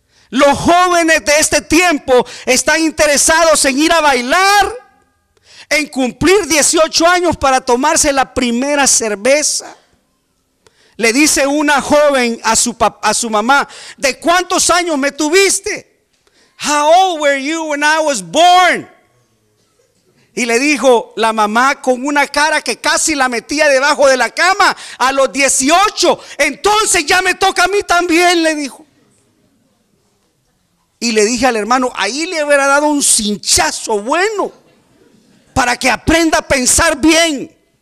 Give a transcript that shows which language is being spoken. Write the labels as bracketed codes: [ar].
[es] Los jóvenes de este tiempo están interesados en ir a bailar, en cumplir 18 años para tomarse la primera cerveza. Le dice una joven a su mamá: ¿de cuántos años me tuviste? [en] How old were you when I was born? [es] Y le dijo la mamá con una cara que casi la metía debajo de la cama: a los 18. Entonces ya me toca a mí también, le dijo. Y le dije al hermano: ahí le hubiera dado un cinchazo bueno para que aprenda a pensar bien.